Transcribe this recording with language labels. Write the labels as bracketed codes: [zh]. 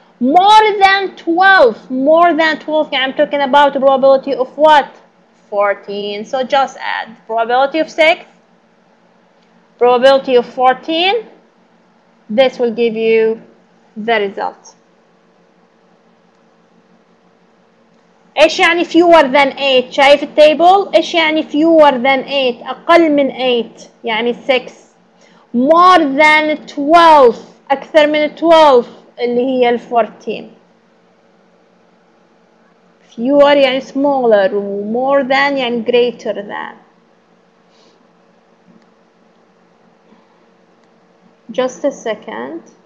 [en] More than 12, I'm talking about a probability of what? 14. So just add probability of 6, probability of 14. This will give you the result. [ar] ايش يعني [en] fewer than 8؟ [ar] شايف التيبل؟ ايش يعني fewer than 8؟ اقل من 8 يعني 6. [en] more than 12 [ar] اكثر من 12 اللي هي ال 14. [en] fewer يعني smaller و more than يعني greater than. just a second.